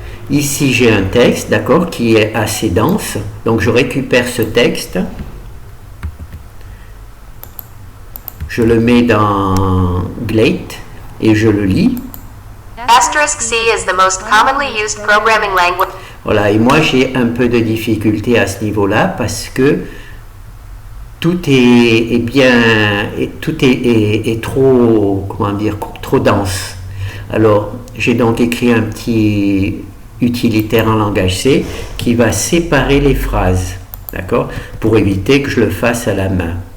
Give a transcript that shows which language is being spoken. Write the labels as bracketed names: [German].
[French] Ici, j'ai un texte, d'accord, qui est assez dense. Donc, je récupère ce texte. Je le mets dans Glade et je le lis. [English] *C is the most commonly used programming language. [French] Voilà, et moi j'ai un peu de difficulté à ce niveau-là parce que tout est trop, comment dire, trop dense. Alors, j'ai donc écrit un petit utilitaire en langage C qui va séparer les phrases, d'accord, pour éviter que je le fasse à la main.